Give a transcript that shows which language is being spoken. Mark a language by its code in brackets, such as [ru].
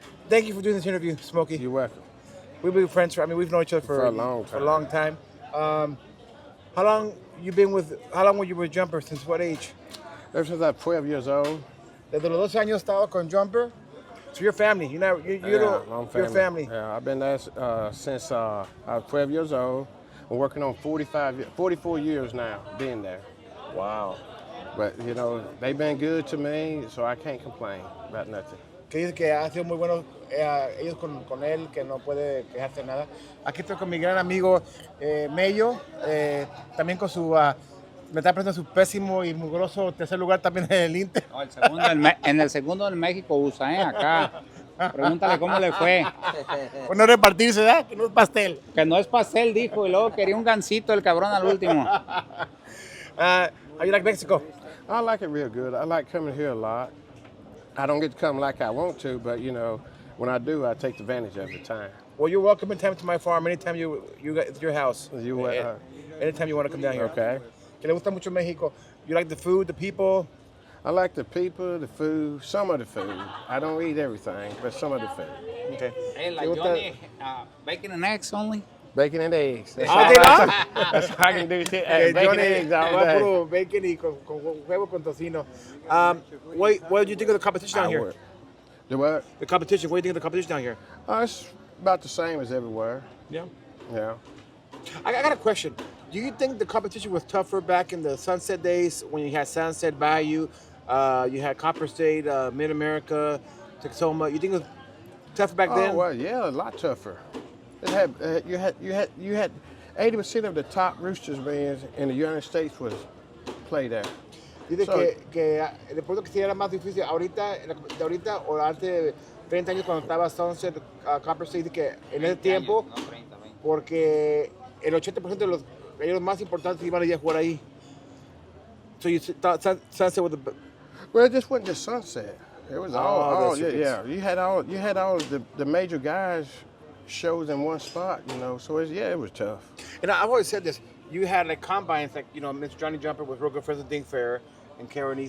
[en] Thank you for doing this interview, Smokey. You're welcome. We've been friends. We've known each other for a long time. For a long time. How long were you with Jumper? Since what age? Ever since I was 12 years old. [es] Desde los 12 años he estado con Jumper. [en] So your family. Your family. Yeah, I've been there since I was 12 years old. I'm working on 44 years now being there. Wow. But, you know, they've been good to me, so I can't complain about nothing. [es] Que dice que ha sido muy bueno ellos con él, que no puede quejarse de nada. Aquí estoy con mi gran amigo Mello, también con su... me está presentando su pésimo y mugroso tercer lugar también en el Inter. No, en el segundo del México USA, acá. Pregúntale cómo le fue. Pues no repartirse, ¿verdad? Que no es pastel. Que no es pastel, dijo, y luego quería un gansito el cabrón al último. [en] How you like Mexico? I like it real good. I like coming here a lot. I don't get to come like I want to, but, you know, when I do, I take advantage of the time. Well, you're welcome anytime to my farm. Anytime it's your house. Anytime you want to come down here. Okay. [es] Que le gusta mucho México. [en] You like the food, the people? I like the people, the food, some of the food. I don't eat everything, but some of the food. Okay. Hey, like Johnny, bacon and eggs only? Bacon and eggs. That's all day long? That's all I can do. Bacon and eggs all day. [es] Puro bacon y con huevo con tocino. [en] What do you think of the competition down here? The what? The competition. What do you think of the competition down here? It's about the same as everywhere. Yeah. Yeah. I got a question. Do you think the competition was tougher back in the Sunset days when you had Sunset Bayou, you had Copper State, Mid-America, Texoma? You think it was tougher back then? Oh well, yeah, a lot tougher. It had you had 80% of the top roosters bands in the United States was played there. [es] Dice que después de que sí era más difícil de ahorita o antes de 30 años cuando estaba Sunset, Copper State, dice que en ese tiempo, años, no, 30, porque el 80% de los gallos más importantes iban a ir a jugar ahí. [en] So you thought Sunset was the... Well, it just wasn't just Sunset. It was all yeah. You had all the major guys shows in one spot, you know. So it was tough. And I've always said this. You had like combines, like, you know, Mr. Johnnie Jumper was real good friends with Dink Fair and Karen E.